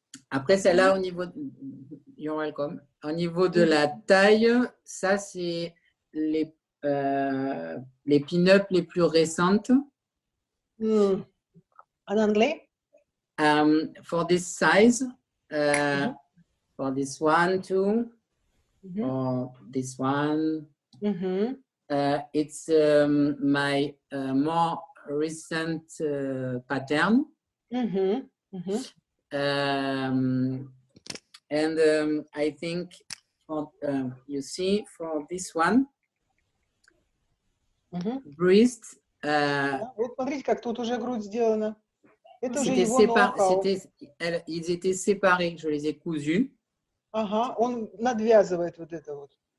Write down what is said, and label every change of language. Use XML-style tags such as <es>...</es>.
<fr>Après, celle-là, au niveau,</fr> <en>you're welcome.</en> <fr>Au niveau de la taille, ça, c'est les pin-up les plus récentes. En anglais?</fr> <en>For this size, for this one, too, Мгм. or this one, Мгм. it's my more recent pattern. Мгм. Мгм. And I think for, you see for this one, Мгм. breast,</en> <ru>Да, вот смотрите, как тут уже грудь сделана. Это уже</ru> <fr>c'était</fr> <ru>его ноу-хау.</ru> <fr>ils étaient séparés, je les ai cousus.</fr> <ru>Ага, он надвязывает вот это вот.</ru>